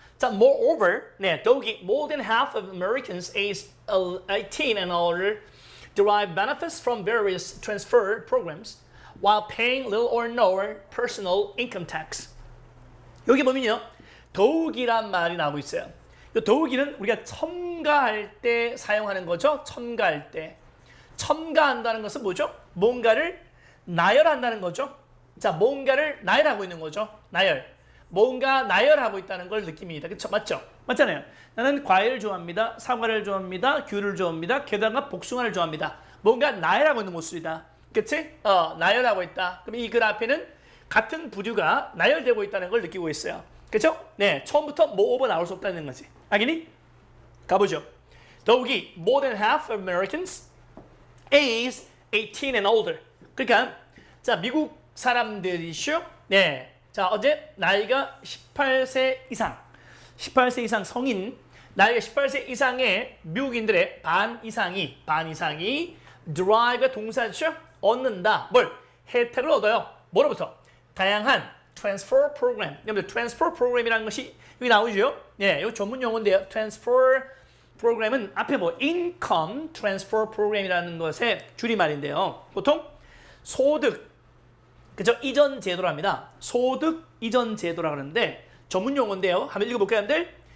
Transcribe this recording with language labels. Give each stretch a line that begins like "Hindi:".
Korean: 자,
English: moreover,
Korean: 네, 더욱이
English: more than half of Americans aged 18 and older derive benefits from various transfer programs while paying little or no personal income tax.
Korean: 여기 보면요, 더욱이란 말이 나오고 있어요. 이 더욱이는 우리가 첨가할 때 사용하는 거죠. 첨가할 때. 첨가한다는 것은 뭐죠? 뭔가를 나열한다는 거죠. 자, 뭔가를 나열하고 있는 거죠. 나열. 뭔가 나열하고 있다는 걸 느낍니다. 그쵸? 맞죠? 맞잖아요. 나는 과일을 좋아합니다. 사과를 좋아합니다. 귤을 좋아합니다. 게다가 복숭아를 좋아합니다. 뭔가 나열하고 있는 모습이다. 그치? 나열하고 있다. 그럼 이 글 앞에는 같은 부류가 나열되고 있다는 걸 느끼고 있어요. 그쵸? 네. 처음부터 moreover 나올 수 없다는 거지. 알겠니? 가보죠. 더욱이
English: more than half of Americans aged 18 and older.
Korean: 그러니까 자, 미국 사람들이죠. 네. 자, 어제 나이가 18세 이상 성인, 나이가 18세 이상의 미국인들의 반 이상이 derive가 동사죠? 얻는다. 뭘? 혜택을 얻어요. 뭐로부터? 다양한 transfer program. 여러분들 transfer program이라는 것이 여기 나오죠? 네, 이거 전문 용어인데요. transfer program은 앞에 뭐 income transfer program이라는 것의 줄임말인데요. 보통 소득, 그죠? 이전 제도랍니다. 소득 이전 제도라고 하는데 전문 용어인데요. 한번 읽어볼까요, 여러분들?